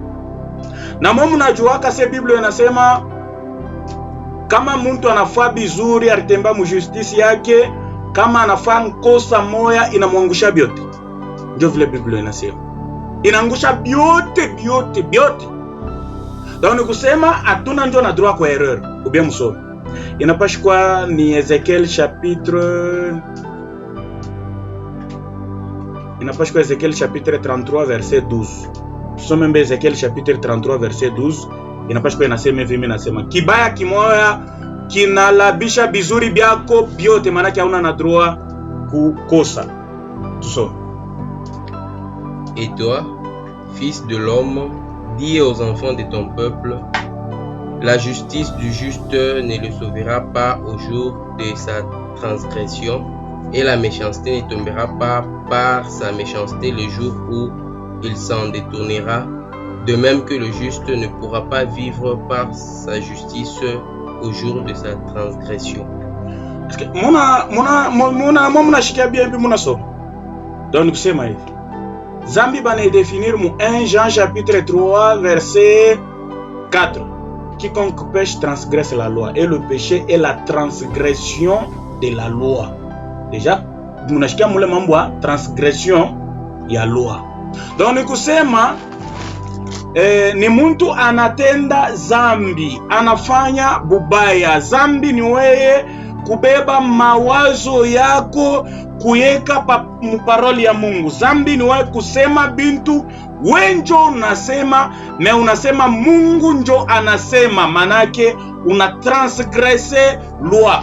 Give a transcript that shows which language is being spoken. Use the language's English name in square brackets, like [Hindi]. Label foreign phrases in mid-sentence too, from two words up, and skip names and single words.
[Swahili] Na mumu najuaka se Biblia inasema kama mtu anafaa bizuri alitemba mujustice yake, kama anafaa kosa moya inamwangusha byote. Ndio vile Biblia inasema. Inaangusha byote. Donc kusema hatuna ndio na droit kwa erreur. Ubia msome. Inapashwa ni Ezekiel chapitre 33 verset 12. Tusome mbe Ezekiel chapitre 33 verset 12. Inapashwa inasema hivi, mimi nasema kibaya kimoya kinalabisha bizuri byako byote, maana yake hauna na droit kukosa. Tusome. [French] Et toi, fils de l'homme, dis aux enfants de ton peuple, la justice du juste ne le sauvera pas au jour de sa transgression, et la méchanceté ne tombera pas par sa méchanceté le jour où il s'en détournera, de même que le juste ne pourra pas vivre par sa justice au jour de sa transgression. [Swahili] Muna shikia bien bi muna so. Donc kusema hivi. Zambi bana définir mu 1 Jean chapitre 3 verset 4. [French] Quiconque pêche transgresse la loi, et le péché est la transgression de la loi. Déjà, [Swahili] munashikia mule mambo ya transgression ya loi. Donc ni kusema ni muntu anatenda zambi, anafanya bubaya. Zambi ni weye kubeba mawazo yako kuyeka muparoli ya Mungu. Zambi ni weye kusema bintu wenjo unasema, me unasema Mungu njo anasema, manake una [French] transgresse loi.